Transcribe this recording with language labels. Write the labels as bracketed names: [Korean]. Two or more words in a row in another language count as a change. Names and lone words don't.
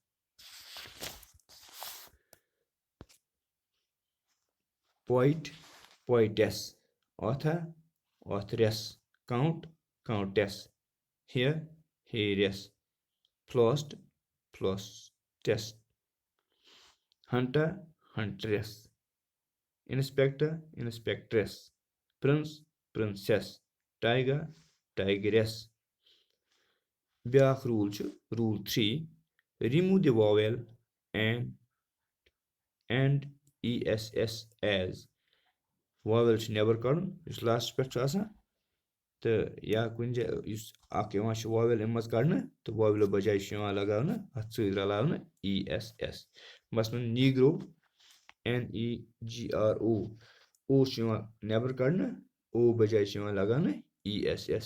[English] poet poetess author authoress count countess here heiress flossed flossess hunter huntress inspector inspectress prince princess tiger tigress. [Kashmiri] بیٛاکھ روٗل چھُ روٗل 3 [English] remove the vowel and ESS as vowel [Kashmiri] چھُ نٮ۪بر کَڑُن یُس لاسٹَس پٮ۪ٹھ چھُ آسان تہٕ یا کُنہِ جایہِ یُس اکھ یِوان چھُ vowel اَمہِ منٛز کَڑنہٕ تہٕ vowel بجایہِ چھُ یِوان لگاونہٕ اَتھ سۭتۍ رلاونہٕ ESS. مثلاً نیٖگرو NEGRO او چھُ یِوان نٮ۪بر کَڑنہٕ او بجایہِ چھُ یِوان لگاونہٕ ESS.